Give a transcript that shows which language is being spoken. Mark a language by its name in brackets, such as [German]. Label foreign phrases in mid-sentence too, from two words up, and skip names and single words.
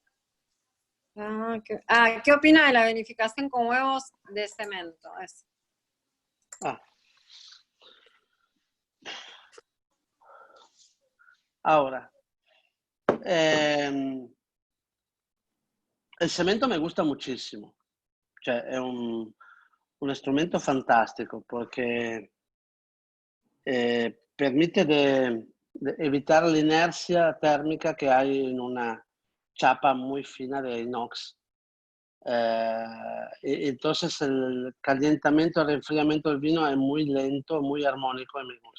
[Spanish] ¿Qué opina de la vinificación con huevos de cemento? Eso. Ahora, el cemento me gusta muchísimo. [Italian] Cioè, è un strumento [Spanish] fantástico porque permite de evitar la inercia térmica que hay en una chapa muy fina de inox. Entonces el calentamiento y el enfriamiento del vino es muy lento, muy armónico y me gusta.